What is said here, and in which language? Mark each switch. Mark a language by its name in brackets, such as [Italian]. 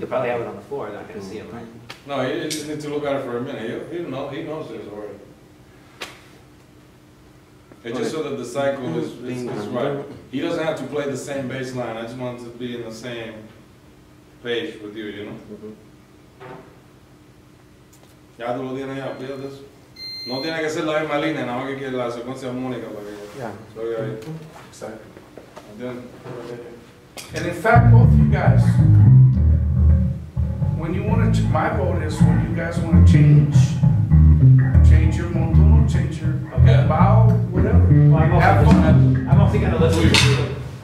[English] could probably have it on the floor, they're not gonna see it, right? No, you just need to look at it for a minute. He knows this already. It's just so that the cycle is right. He doesn't have to play the same bass line. I just want to be in the same page with you, you know? Ujú. [Spanish] Ya tú lo tienes ya, fíjate eso. No tiene que ser la misma línea, nada más que quiere la secuencia armónica para que Ya. se oiga ahí. [English] Exactly. [Spanish] ¿Entiendes? [English] And in fact, both of you guys, when you want to, my vote is when you guys want to change your montuno, change your Okay. bow, whatever. Well, Have fun. I'm mostly gonna listen to you.